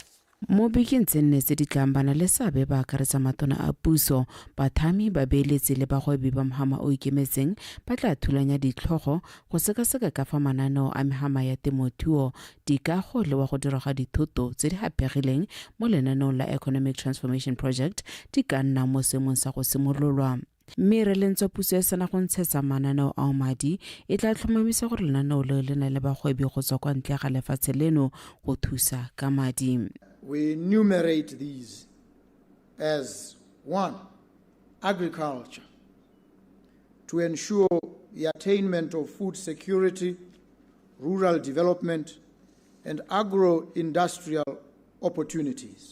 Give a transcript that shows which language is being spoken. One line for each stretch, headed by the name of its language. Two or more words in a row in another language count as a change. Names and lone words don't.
Tswana: Mo bekeng tse nne tse di tlang bana le seabe ba akaretsa matona a puso, bathami, babeeletsi le bagwebi ba mogama o ikemetseng ba tla thulanya ditlhogo go sekaseka ka fa mananeo a megama ya temothuo, dikago le wa go diraga dithoto tse di gapegileng mo lenaneong la Economic Transformation Project di ka nna mo seemong sa go simololwa. Mme re lentswe puso e sana go ntshetsa mananeo ao madi e tla tlhomamisa gore lenaneo leo le na le bagwebi go tswa kwa ntle ga lefatshe leno go thusa ka madi.
English: We enumerate these as 1, agriculture, to ensure the attainment of food security, rural development, and agro-industrial opportunities.